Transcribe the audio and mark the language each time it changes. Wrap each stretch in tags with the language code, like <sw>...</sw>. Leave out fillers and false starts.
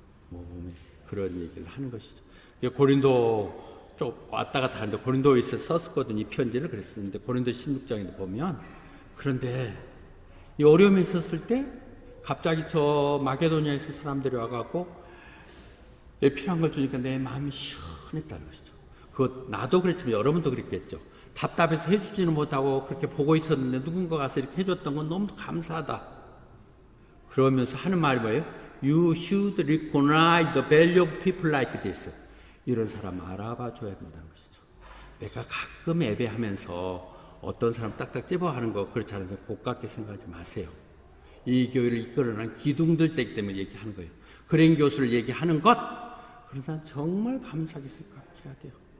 <ko>모범이 그런 얘기를 하는 것이죠. 고린도 좀 왔다 갔다 하는데 고린도에서 썼었거든요. 이 편지를 그랬었는데 고린도 16장에도 보면, 그런데 이 어려움이 있었을 때 갑자기 저 마게도니아에서 사람들이 와갖고 내 필요한 걸 주니까 내 마음이 시원했다는 것이죠. 그거 나도 그랬지만 여러분도 그랬겠죠. 답답해서 해주지는 못하고 그렇게 보고 있었는데 누군가 가서 이렇게 해줬던 건 너무 감사하다. 그러면서 하는 말이 뭐예요?</ko> <en>You should recognize the value of people like this.</en> <ko>이런 사람 알아봐 줘야 된다는 것이죠. 내가 가끔 예배하면서 어떤 사람 딱딱 찝어하는 거 그렇지 않아서 고깝게 생각하지 마세요. 이 교회를 이끌어낸 기둥들 때기 때문에 얘기하는 거예요. 그런 교수를 얘기하는 것, 그런 사람 정말 감사하게 생각해야 돼요.</ko>